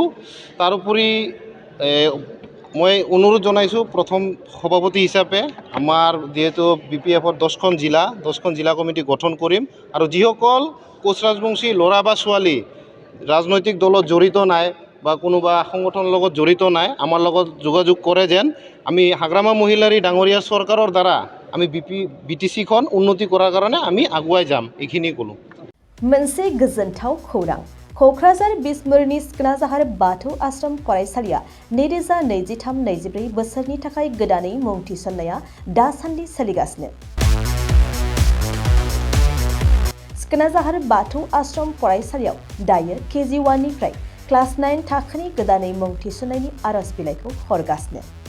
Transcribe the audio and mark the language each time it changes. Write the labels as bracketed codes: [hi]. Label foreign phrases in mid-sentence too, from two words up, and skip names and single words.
[as] তাৰোপৰি মই অনুৰোধ জনাইছোঁ প্ৰথম সভাপতি হিচাপে আমাৰ যিহেতু বিপিএফৰ 10খন জিলা কমিটি গঠন কৰিম, আৰু যিসকল কোচ ৰাজবংশী ল'ৰা বা ছোৱালী ৰাজনৈতিক দলত জড়িত নাই বা কোনোবা সংগঠনৰ লগত জড়িত নাই, আমাৰ লগত যোগাযোগ কৰে যেন আমি হাগ্ৰামা মহিলাৰী ডাঙৰীয়া চৰকাৰৰ দ্বাৰা আমি বিটিচিখন উন্নতি কৰাৰ কাৰণে আমি আগুৱাই যাম। এইখিনি ক'লোঁ। [brx] मोनसे गोजोनथाव खौरां। क'क्राझार बिसमुरिनि सिखोनाजाहार बाथौ आश्रम फरायसालिया 2023-24 बोसोरनि थाखाय गोदानै मुं थिसननाया दासान्दि सोलिगासिनो। सिखोनाजाहार बाथौ आश्रम फरायसालियाव दायो KG 1 निफ्राय क्लास 9 थाखोनि गोदानै मुं थिसननायनि आर'ज बिलाइखौ हरगासिनो।